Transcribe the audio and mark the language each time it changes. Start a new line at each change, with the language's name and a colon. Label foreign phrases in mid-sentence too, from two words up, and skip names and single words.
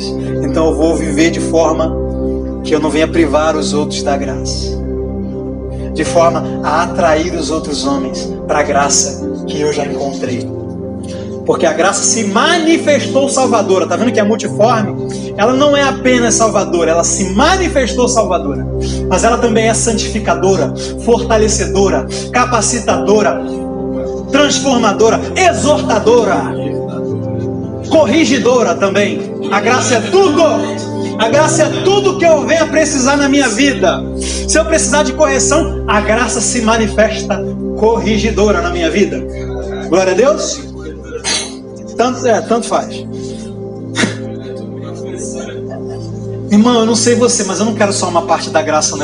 Portuguese: Então eu vou viver de forma que eu não venha privar os outros da graça, de forma a atrair os outros homens para a graça que eu já encontrei. Porque a graça se manifestou salvadora. Está vendo que a multiforme, ela não é apenas salvadora, ela se manifestou salvadora, mas ela também é santificadora, fortalecedora, capacitadora, transformadora, exortadora, corrigidora também. A graça é tudo. A graça é tudo que eu venha precisar na minha vida. Se eu precisar de correção, a graça se manifesta corrigidora na minha vida. Glória a Deus. Tanto faz. Irmão, eu não sei você, mas eu não quero só uma parte da graça, não.